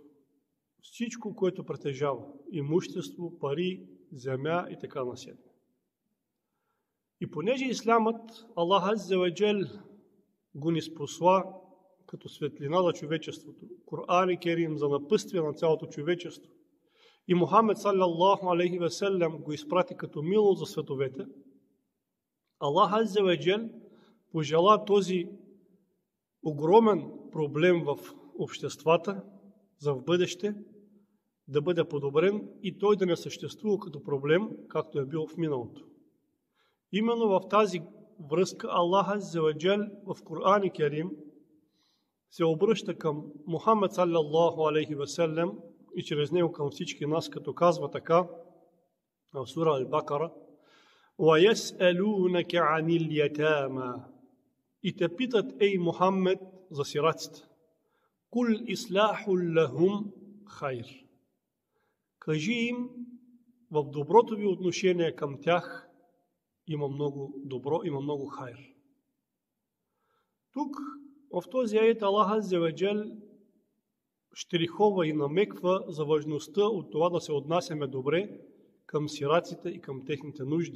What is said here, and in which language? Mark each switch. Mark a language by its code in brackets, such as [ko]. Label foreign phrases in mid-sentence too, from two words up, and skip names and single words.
[bg] Всичко, което притежава, имущество, пари, земя и така насетне. И понеже ислямът, Аллах [ar] عز وجل [bg] го ниспосла като светлина на човечеството, Кур'ан и Керим за напътствие на цялото човечество, и Мухамед [ar] صلى الله عليه وسلم [bg] го изпрати като милост за световете, Аллах [ar] عز وجل [bg] пожела този огромен проблем в обществата за в бъдеще да бъде подобрен и той да не съществува като проблем, както е бил в миналото. Именно в тази връзка Аллах [ar] عز وجل [bg] в Кур'ан и Керим се обръща към Мухамед [ar] صلى الله عليه وسلم [bg] и чрез него към всички нас, като казва така в сура Ал-Бакара: [ar] وَيَسْأَلُونَكَ عَنِ الْيَتَامَى. [bg] И те питат, ей Мухамед, за сираците. [ar] قل إصلاح لهم خير. [bg] Кажи им, в доброто ви отношение към тях има много добро, има много хайр. Тук, в този аят, Аллах [ar] عز وجل [bg] щрихова и намеква за важността от това да се отнасяме добре към сираците и към техните нужди.